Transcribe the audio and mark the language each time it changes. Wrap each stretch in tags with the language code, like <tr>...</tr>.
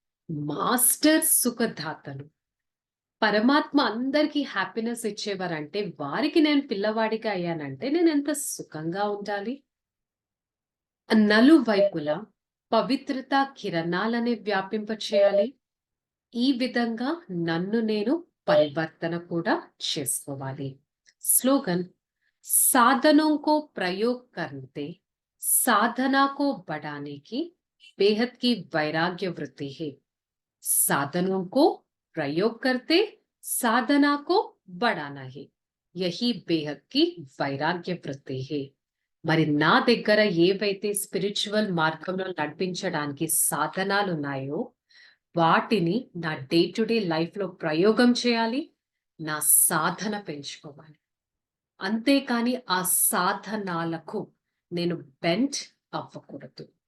<te>Master సుఖదాతను. పరమాత్మ అందరికీ happiness ఇచ్చేవారంటే వారికి నేను పిల్లవాడిగా అయ్యానంటే నేను ఎంత సుఖంగా ఉండాలి. నలువైపులా పవిత్రత కిరణాలని వ్యాపింప చేయాలి. ఈ విధంగా నన్ను నేను పరివర్తన కూడా చేసుకోవాలి.</te> <hi>స్లోగన్ साधनों को प्रयोग करते साधना को बढ़ाने की बेहद की वैराग्य वृत्ति है. साधनों को प्रयोग करते साधना को बढ़ाना है. यही बेहद की</hi> <te>వైరాగ్య వృత్తి హే. మరి నా దగ్గర ఏవైతే స్పిరిచువల్ మార్గంలో నడిపించడానికి సాధనాలు ఉన్నాయో వాటిని నా డే టు డే లైఫ్ లో ప్రయోగం చేయాలి. నా సాధన పెంచుకోవాలి. అంతేకాని ఆ సాధనాలకు నేను బెండ్ అవ్వకూడదు.</te>